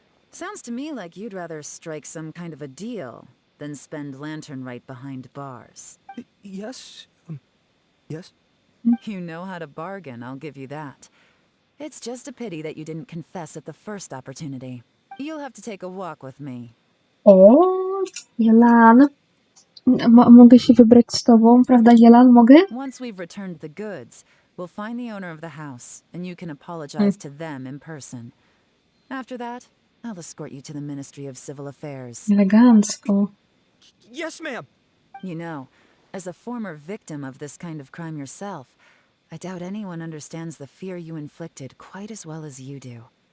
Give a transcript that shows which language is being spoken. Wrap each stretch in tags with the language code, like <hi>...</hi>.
<en>Sounds to me like you'd rather strike some kind of a deal than spend Lantern Rite behind bars. Yes? Yes? You know how to bargain, I'll give you that. It's just a pity that you didn't confess at the first opportunity. You'll have to take a walk with me.</en> <pl>O, Jelan. Mogę się wybrać z tobą, prawda, Jelan? Mogę?</pl> <en>Once we've returned the goods, we'll find the owner of the house, and you can apologize to them in person. After that, I'll escort you to the Ministry of Civil Affairs.</en> <pl>Elegancko.</pl> <en>Yes, ma'am. You know, as a former victim of this kind of crime yourself, I doubt anyone understands the fear you inflicted quite as well as you do.</en>